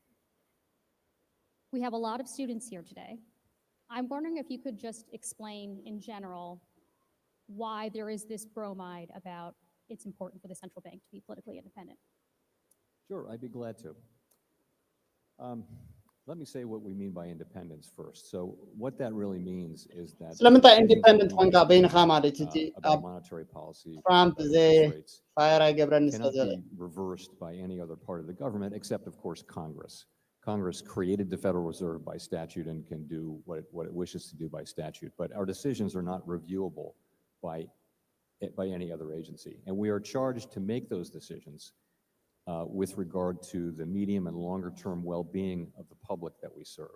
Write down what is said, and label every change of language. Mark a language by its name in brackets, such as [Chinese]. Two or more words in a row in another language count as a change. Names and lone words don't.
[English] We have a lot of students here today. I'm wondering if you could just explain in general why there is this bromide about it's important for the central bank to be politically independent. Sure, I'd be glad to. Let me say what we mean by independence first. So what that really means is that [Tigrinya] ስለምንታይ independent ኮንካ በይንኻ ማለት እቲ [English] about monetary policy ትራምፕ about ዘ interest rates [Tigrinya] ፋየር ኣይገብረኒ [English] cannot [Tigrinya] ስለዘለ [English] be reversed by any other part of the government except, of course, Congress. Congress created the Federal Reserve by statute and can do what it wishes to do by statute, but our decisions are not reviewable by any other agency. And we are charged to make those decisions with regard to the medium and longer term well-being of the public that we serve.